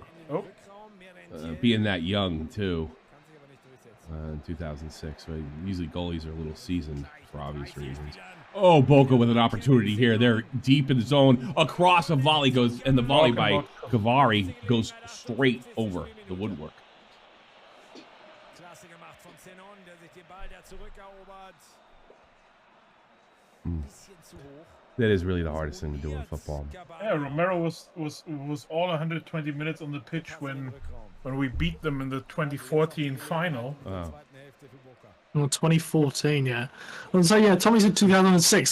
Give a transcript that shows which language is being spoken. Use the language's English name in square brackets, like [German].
[English] Yeah. Being that young too. In 2006, right? Usually goalies are a little seasoned for obvious reasons. Oh, BOCA with an opportunity here. They're deep in the zone. Across a volley goes, and the volley by Gavari goes straight over the woodwork. [German] Klasse gemacht von Zenon, der sich den Ball da zurückerobert. Mm. Bisschen zu hoch. [English] That is really the hardest thing to do in football. Yeah, Romero was all 120 minutes on the pitch when we beat them in the 2014 final. Wow. Well, 2014, yeah. And so, yeah, Tommy said 2006.